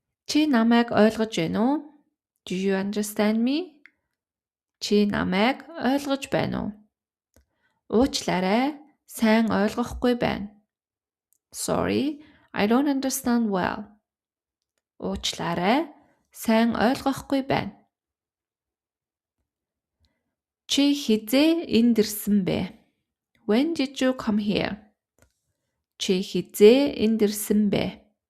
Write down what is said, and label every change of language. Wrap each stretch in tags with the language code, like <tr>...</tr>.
<mn>Чи намайг ойлгож байна уу?</mn> <en>Do you understand me?</en> <mn>Чи намайг ойлгож байна уу? Уучлаарай, сайн ойлгохгүй байна.</mn> <en>Sorry, I don't understand well.</en> <mn>Уучлаарай, сайн ойлгохгүй байна. Чи хизээ энд ирсэн бэ?</mn> <en>When did you come here?</en> <mn>Чи хизээ энд ирсэн бэ?</mn>